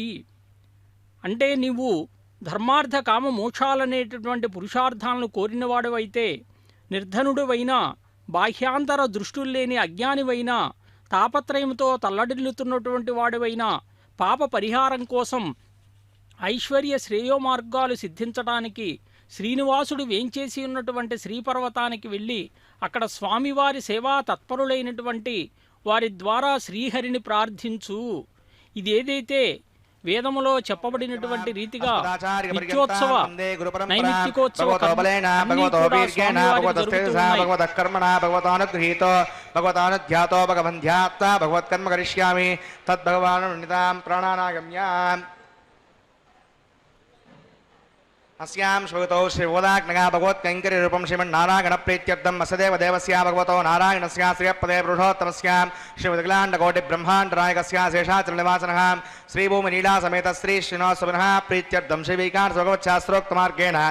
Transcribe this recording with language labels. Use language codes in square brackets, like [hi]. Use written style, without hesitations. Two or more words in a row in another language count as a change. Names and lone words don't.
[te] అంటే నీవు ధర్మార్థ కామ మోక్షాలనేటటువంటి పురుషార్థాలను కోరినవాడువైతే, నిర్ధనుడివైనా, బాహ్యాంతర దృష్టుల్లేని అజ్ఞానివైనా, తాపత్రయంతో తల్లడిల్లుతున్నటువంటి వాడివైనా, పాప పరిహారం కోసం ఐశ్వర్య శ్రేయోమార్గాలు సిద్ధించడానికి శ్రీనివాసుడు వేంచేసి ఉన్నటువంటి శ్రీపర్వతానికి వెళ్ళి అక్కడ స్వామివారి సేవా తత్పరులైనటువంటి వారి ద్వారా శ్రీహరిని ప్రార్థించు. ఇదేదైతే వేదములో చెప్పబడినటువంటి రీతిగా నిత్యోత్సవ నైమిత్తికోత్సవ [sa] अस्यां श्रुतौ श्रीवोदाग्नगा भगवत्कैङ्कर्यरूपं श्रीमन्नारायणप्रीत्यर्थम् असदेव देवस्या भगवतो नारायणस्या श्रियपदे पुरुषोत्तमस्यां श्रीमद्गलाण्डकोटिब्रह्माण्डनायकस्या शेषाचलनिवासनः श्रीभूमिलीलासमेत श्री श्रीनिवासपुनः प्रीत्यर्थं श्रीविकासभगवच्छास्त्रोक्तमार्गेण